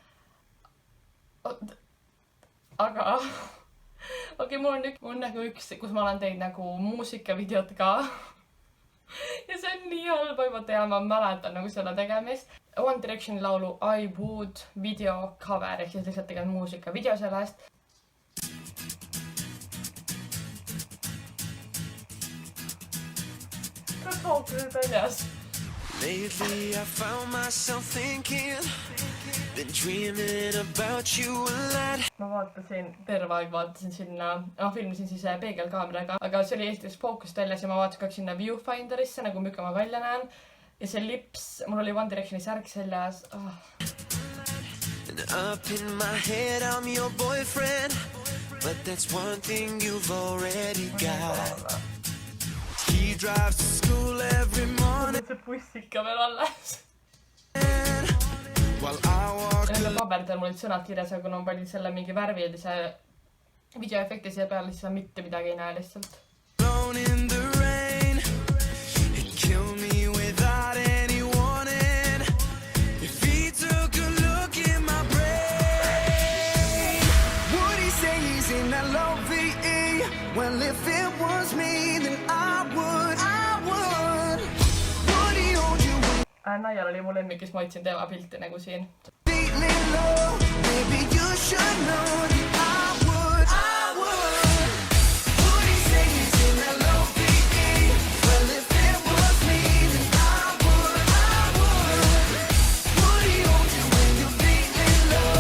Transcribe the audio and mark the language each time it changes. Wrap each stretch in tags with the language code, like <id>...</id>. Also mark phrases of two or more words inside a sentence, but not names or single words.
<et>Aga okei, mul on nagu üks, kus ma olen teinud nagu muusikavideot ka. ja see on nii halba juba teha, ma mäletan nagu selle tegemist. One Directioni laulu I Would video cover, ehk siis lihtsalt tegema muusikavideo sellest.</et> <en>Lately I found myself thinking, been dreaming about you a lot.</en> <et>Ma vaatasin, terve aeg vaatasin sinna, ma filmisin siis peegelkaameraga, aga see oli esiteks fookust väljas ja ma vaatasin kõik sinna viewfinderisse, nagu milline ma välja näen. Ja see lips, mul oli One Directioni särk seljas.</et> <en>And up in my head I'm your boyfriend, but that's one thing you've already got. He drives to school every morning.</en> <et>See bussika veel alles.</et> <en>While I walk</en> <et>ja nende paberdel mul olid sõnad kirjas, aga kuna ma panin selle mingi värvilise videoefekti siia peale, siis mitte midagi ei näe lihtsalt.</et> <en>alone in the rain, he'd kill me without any warning. If he took a look in my brain, would he say he's in that love-e? Well, if it was me, then I would. Would he hold you when</en> <et>Naial oli mu lemmik, kes ma hoidsin tema pilti nagu siin.</et> <en>feeling low? Maybe you should know that I would. Would he say he's in that love-e? Well, if it was me, then I would. Would he hold you when you're feeling low?</en>